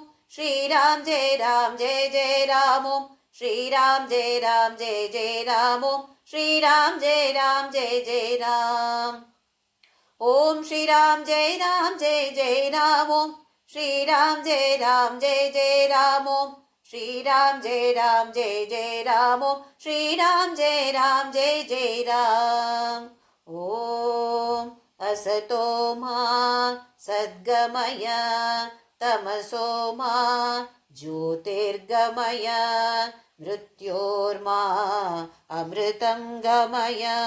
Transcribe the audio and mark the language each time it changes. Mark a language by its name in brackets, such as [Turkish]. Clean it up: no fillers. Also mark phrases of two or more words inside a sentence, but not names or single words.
[Sanskrit] ಶ್ರೀರಾಮ್ ಜಯ ರಾಮ್ ಜಯ ಜಯ ರಾಮ, ಓಂ ಶ್ರೀರಾಮ್ ಜಯ ರಾಮ್ ಜಯ ಜಯ ರಾಮ, ಓಂ ಶ್ರೀರಾಮ್ ಜಯ ರಾಮ್ ಜಯ ಜಯ ರಾಮ, ಓಂ ಶ್ರೀರಾಮ್ ಜಯ ರಾಮ್ ಜಯ ಜಯ ರಾಮ, ಓಂ ಶ್ರೀರಾಮ್ ಜಯ ರಾಮ್ ಜಯ ಜಯ ರಾಮ, ಓಂ ಶ್ರೀರಾಮ್ ಜಯ ರಾಮ್ ಜಯ ಜಯ ರಾಮ, ಓಂ ಶ್ರೀರಾಮ್ ಜಯ ರಾಮ್ ಜಯ ಜಯ ರಾಮ. ಓಂ ಅಸತೋ ಮಾ ಸದ್ಗಮಯ तमसो मा ज्योतिर्गमय मृत्योर्मा अमृतं गमय